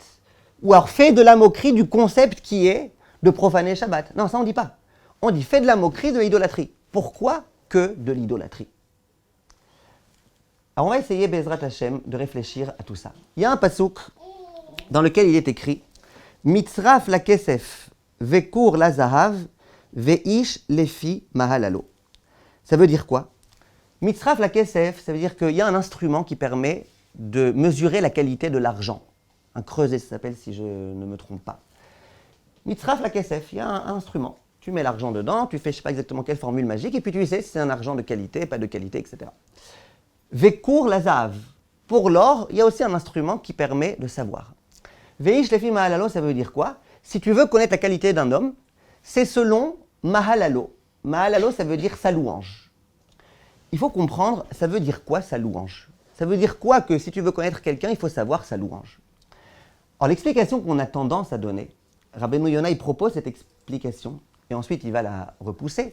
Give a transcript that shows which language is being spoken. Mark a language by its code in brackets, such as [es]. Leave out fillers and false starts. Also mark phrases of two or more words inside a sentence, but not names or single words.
[fr] Ou alors fais de la moquerie du concept qui est de profaner le Shabbat. Non, ça on ne dit pas. On dit fais de la moquerie de l'idolâtrie. Pourquoi que de l'idolâtrie? Alors on va essayer, [he] בעזרת השם, [fr] de réfléchir à tout ça. Il y a un pasouk dans lequel il est écrit [he] מצרף לכסף וכור לזהב ואיש לפי מהללו. [fr] Ça veut dire quoi? [he] מצרף לכסף, [fr] ça veut dire qu'il y a un instrument qui permet de mesurer la qualité de l'argent. Un creuset, ça s'appelle, si je ne me trompe pas. [he] מצרף לכסף, [fr] il y a un instrument. Tu mets l'argent dedans, tu fais je ne sais pas exactement quelle formule magique, et puis tu sais si c'est un argent de qualité, pas de qualité, etc. [he] וכור לזהב. [fr] Pour l'or, il y a aussi un instrument qui permet de savoir. [he] ואיש לפי מהללו, [fr] ça veut dire quoi? Si tu veux connaître la qualité d'un homme, c'est selon mahalalo. Mahalalo, ça veut dire sa louange. Il faut comprendre, ça veut dire quoi sa louange? Ça veut dire quoi que si tu veux connaître quelqu'un, il faut savoir sa louange? Alors l'explication qu'on a tendance à donner, Rabbeinu Yonah, il propose cette explication, et ensuite il va la repousser.